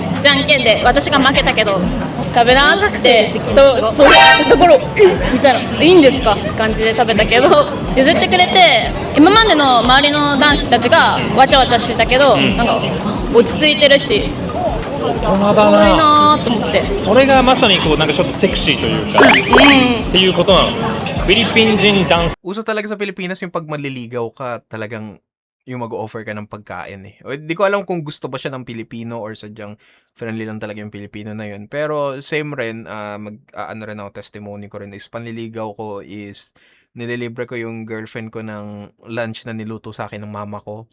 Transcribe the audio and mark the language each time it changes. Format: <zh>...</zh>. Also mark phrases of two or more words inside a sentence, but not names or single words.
<ja>じゃんけんで私が負けたけど食べなってそういうところみたいな、いいんですかって感じで食べたけど、譲ってくれて、今までの周りの男子たちがわちゃわちゃしてたけど、なんか落ち着いてるし、大人だ怖いな。なと思って。それがまさにこうなんかちょっとセクシーというか、っていうことなの。フィリピン人男性</ja> <tl>Uso talaga sa Pilipinas yung pag manliligaw ka, talagang yung mag-offer ka ng pagkain eh. O, di ko alam kung gusto ba siya ng Pilipino or sadyang friendly lang talaga yung Pilipino na yun. Pero same rin, ano rin ako, testimony ko rin is panliligaw ko is nililibre ko yung girlfriend ko ng lunch na niluto sa akin ng mama ko.</tl>